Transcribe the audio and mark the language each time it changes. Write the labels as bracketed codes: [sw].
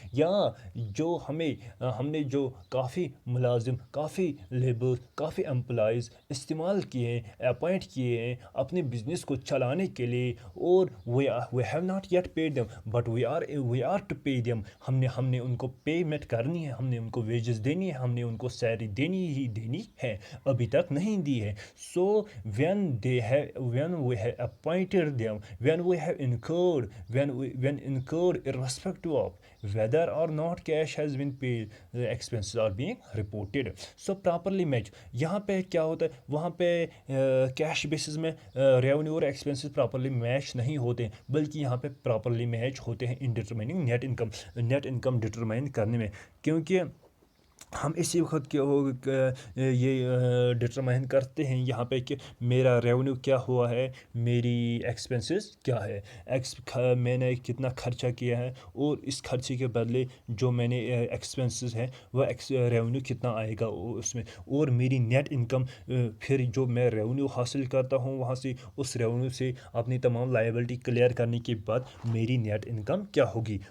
[ur] یا جو ہم نے جو کافی ملازم، کافی لیبر، کافی امپلائیز استعمال کیے ہیں، اپوائنٹ کیے ہیں اپنے بزنس کو چلانے کے لیے، اور [en] We have not yet paid them but we are to pay them. [ur] ہم نے ان کو پیمنٹ کرنی ہے، ہم نے ان کو ویجز دینی ہے، ہم نے ان کو سیلری دینی ہے، ابھی تک نہیں دی ہے. [en] So when we have appointed them, when we have incurred, when incurred irrespective of whether or not cash has been paid, the expenses are being reported. So properly match. [ur] یہاں پہ کیا ہوتا ہے، وہاں پہ کیش بیسس میں ریونیو اور expenses properly match نہیں ہوتے، بلکہ یہاں پہ پراپرلی میچ ہوتے ہیں [en] in determining net income [ur] ڈٹرمائن کرنے میں. کیونکہ ہم اسی وقت یہ ڈٹرمائن کرتے ہیں یہاں پہ کہ میرا ریونیو کیا ہوا ہے، میری ایکسپینسز کیا ہے، میں نے کتنا خرچہ کیا ہے، اور اس خرچے کے بدلے جو میں نے ایکسپینسز ہے وہ ریونیو کتنا آئے گا اس میں، اور میری نیٹ انکم پھر جو میں ریونیو حاصل کرتا ہوں وہاں سے، اس ریونیو سے اپنی تمام لائبلٹی کلیئر کرنے کے بعد میری نیٹ انکم کیا ہوگی.